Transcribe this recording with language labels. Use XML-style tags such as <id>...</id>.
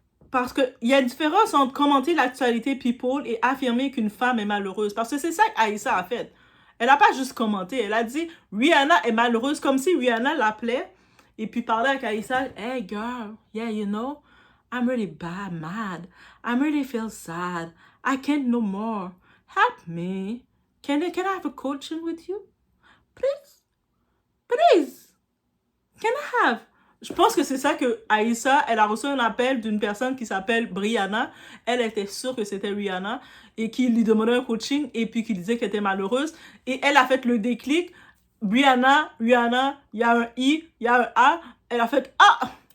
<fr>Parce qu'il y a une différence entre commenter l'actualité people et affirmer qu'une femme est malheureuse. Parce que c'est ça qu'Aïssa a fait. Elle n'a pas juste commenté. Elle a dit Rihanna est malheureuse, comme si Rihanna l'appelait. Et puis parlait avec Aïssa.</fr> <en>Hey girl, yeah, you know, I'm really bad, mad. I'm really feel sad. I can't no more. Help me. Can I have a coaching with you? Please? Please? Can I have?</en> <fr>Je pense que c'est ça que Aïssa, elle a reçu un appel d'une personne qui s'appelle Brianna. Elle était sûre que c'était Rihanna et qui lui demandait un coaching et puis qui disait qu'elle était malheureuse. Et elle a fait le déclic. Rihanna, il y a un I, il y a un A. Elle a fait « Ah!</fr>